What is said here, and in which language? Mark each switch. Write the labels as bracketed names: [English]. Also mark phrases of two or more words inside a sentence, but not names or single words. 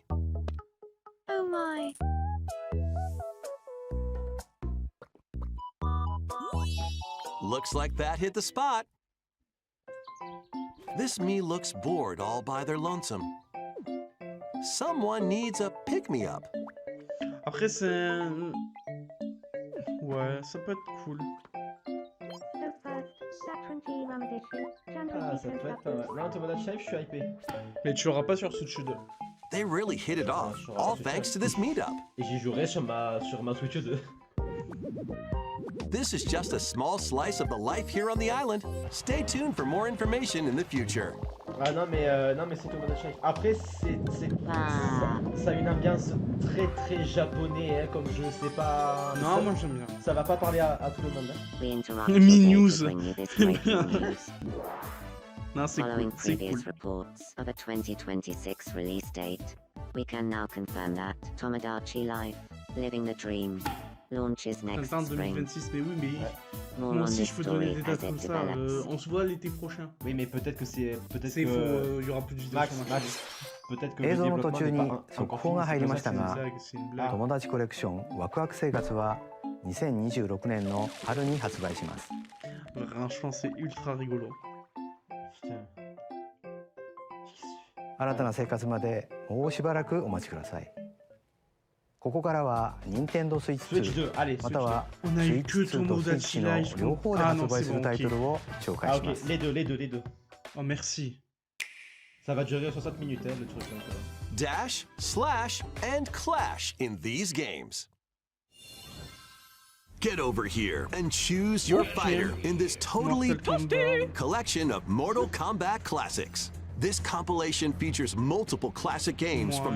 [English] Oh my. Looks like that hit the spot. This Mii looks bored all by their lonesome. Someone needs a pick-me-up. [French] Après, c'est... Ouais, ça peut être cool. Ah, ça peut être pas mal. Non, Tomodachi Life, je suis hypé. Mais tu l'auras pas sur Switch 2. [English] They really hit it off, sure, all [French] c'est [English] thanks [French] ça. [English] to this meetup. [French] Et j'y jouerai sur ma Switch 2. [English] This is just a small slice of the life here on the island. Stay tuned for more information in the future. [French] Ah non mais c'est Tomodachi Life. Après ça a une ambiance très japonais, hein, comme je sais pas. Non, ça, moi j'aime bien. ça va pas parler à tout le monde. Hein. [English] We interrupt [French] Me [English] your day news. to bring you this breaking news. [French] Non, c'est [English] Following [French] cool, c'est [English] previous [French] cool. [English] reports of a 2026 release date, we can now confirm that Tomodachi Life, Living the Dream, launches next [French] Attends, [English] spring. [French] 2026, mais oui, mais... [English] More [French] Moi [English] on [French] aussi, [English] this [French] je peux donner [English] story [French] des [English] as [French] dates [English] it [French] comme ça. [English] develops. [French] On se voit l'été prochain. Oui mais peut-être que c'est... Peut-être C'est que... faux, il y aura plus de vidéos Max, sur ma Max, chaîne. peut-être que [Japanese] 映 [French] le [Japanese] 像の [French] développement [Japanese] 途中 [French] n'est [Japanese] に [French] pas [Japanese] 速 [French] encore [Japanese] 報が [French] fini. [Japanese] 入りまし [French] C'est [Japanese] た [French] une [Japanese] が [French] blague, c'est une blague. [Japanese] 友達コレクションワクワク生活は2026年の春に発売します [French] Franchement, c'est ultra rigolo. Putain. [Japanese] 新たな生活までもうしばらくお待ちくださいここからは Nintendo Switch Switch 2 [French] 2, allez, [Japanese] ま [French] Switch 2. [Japanese] たは [French] On a eu que [Japanese] Switch 2と [French] Tomodachi [Japanese] Switch の [French] Life. [Japanese] 両方で [French] Ah [Japanese] 発 [French] non, [Japanese] 売 [French] c'est [Japanese] する [French] bon, [Japanese] タイ [French] ok. [Japanese] トルを紹介 [French] Ah [Japanese] し [French] ok, [Japanese] ます [French] les deux. Oh, merci. Ça va durer 60 minutes, hein, le truc. Donc, [English] Dash, slash, and clash in these games. Get over here and choose your Okay. fighter in this totally Mortal Kombat. collection of Mortal Kombat classics. This compilation features multiple classic games from the